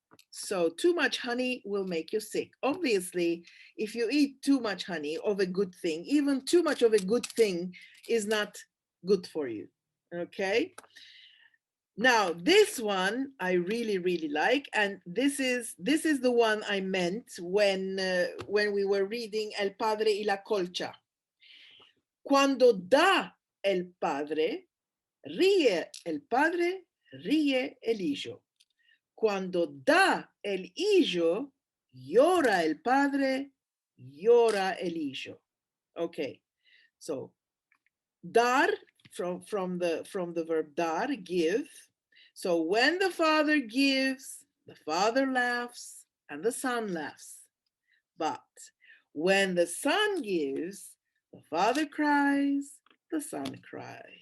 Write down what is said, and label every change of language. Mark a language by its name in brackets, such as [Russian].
[English] So too much honey will make you sick. Obviously, if you eat too much honey of a good thing, even too much of a good thing is not good for you, okay? Now, this one I really, really like, and this is the one I meant when we were reading El Padre y la Colcha. [Spanish] Cuando da el padre, ríe el padre, ríe el hijo. Cuando da el hijo, llora el padre, llora el hijo. [English] Okay, so dar from the verb dar, give. So when the father gives, the father laughs and the son laughs. But when the son gives, the father cries, the son cries.